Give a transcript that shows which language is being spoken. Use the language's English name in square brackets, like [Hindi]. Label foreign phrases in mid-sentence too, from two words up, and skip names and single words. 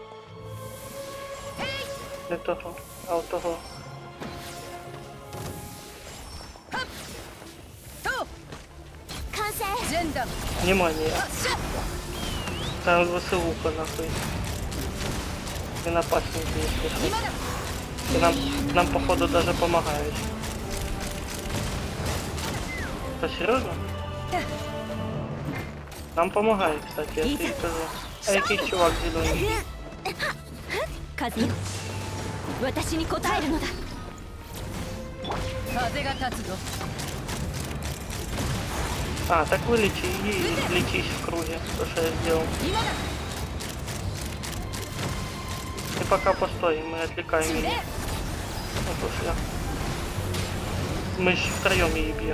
[Russian] Не того, а от того. Внимание. Там веселуха нахуй. [Ukrainian] Він опасненький, [Russian] если что. И нам походу даже помогают. Что, серьезно? Нам помогает, кстати, я тебе скажу. А який чувак зеленый? [Japanese] カズマ私に答えるのだ風が立つぞ [Russian] А, так вылечи и лечись в круге, то, что я сделал. [Japanese] 今だ [Russian] Ты пока постой, мы отвлекаем ее. Ну, слушай. Мы ж втроем ее бьем.